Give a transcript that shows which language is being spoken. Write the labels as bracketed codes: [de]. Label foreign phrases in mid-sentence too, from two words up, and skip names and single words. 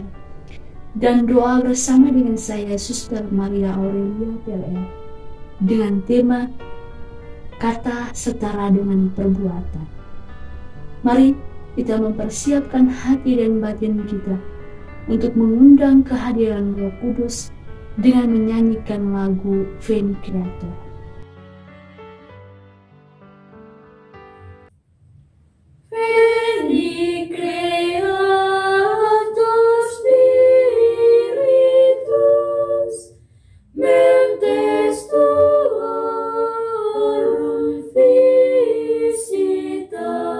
[id] Dan doa bersama dengan saya, Suster Maria Aurelia PLN, dengan tema kata setara dengan perbuatan. Mari kita mempersiapkan hati dan batin kita untuk mengundang kehadiran Roh Kudus dengan menyanyikan lagu Veni Creator. [la] Veni Creator Spiritus, mentes tuorum visita,